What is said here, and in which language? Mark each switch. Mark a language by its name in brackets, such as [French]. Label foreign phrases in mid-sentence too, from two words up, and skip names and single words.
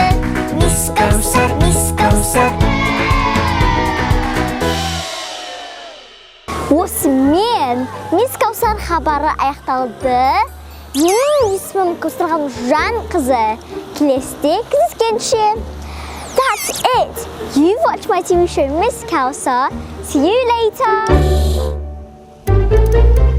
[Kazakh] Мисс Каусар, Мисс Каусар. Осымен Мисс Каусар хабары аяқталды. Менің есімім Каусарған Жанқызы. Келесіде кездескенше. [English] That's it. You watch my TV show Miss Kausar. See you later.